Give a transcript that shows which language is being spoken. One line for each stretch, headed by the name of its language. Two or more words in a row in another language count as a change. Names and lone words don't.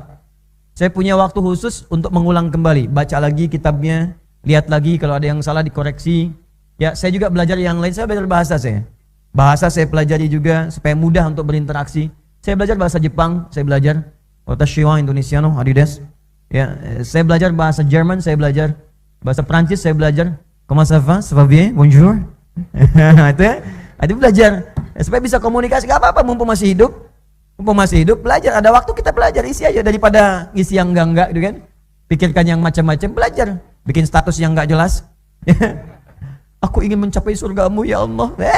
Indonesian: Saya punya waktu khusus untuk mengulang kembali, baca lagi kitabnya, lihat lagi kalau ada yang salah dikoreksi. Ya, saya juga belajar yang lain, saya belajar bahasa saya. Bahasa saya pelajari juga supaya mudah untuk berinteraksi. Saya belajar bahasa Jepang, saya belajar
Japanese: 私は インドネシアの,
Indonesian: Adidas. Ya, saya belajar bahasa Jerman, saya belajar bahasa Prancis, saya belajar.
French: Comment ça va? Ça va bien? Bonjour.
Indonesian: itu belajar supaya bisa komunikasi. Gak apa-apa, mumpung masih hidup belajar. Ada waktu kita belajar, isi aja daripada isi yang enggak gitu kan. Pikirkan yang macam-macam, belajar. Bikin status yang enggak jelas. Aku ingin mencapai surgamu
Arabic: يا الله.